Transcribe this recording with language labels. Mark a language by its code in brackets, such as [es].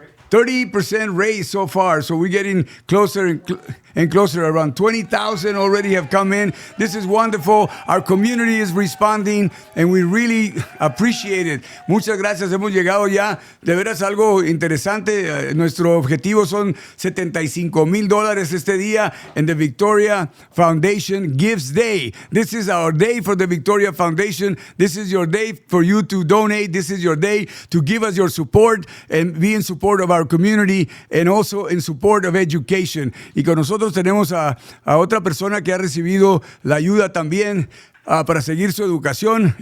[en] 30% raise so far. So we're getting closer and closer. Around 20,000 already have come in. This is wonderful. Our community is responding, and we really appreciate it. [es] Muchas gracias. Hemos llegado ya. De veras algo interesante. Nuestro objetivo son $75,000 este día. [en] And the Victoria Foundation Gives Day. This is our day for the Victoria Foundation. This is your day for you to donate. This is your day to give us your support and be in support of our community, and also in support of education. [es] Y con nosotros tenemos a otra persona que ha recibido la ayuda también para seguir su educación.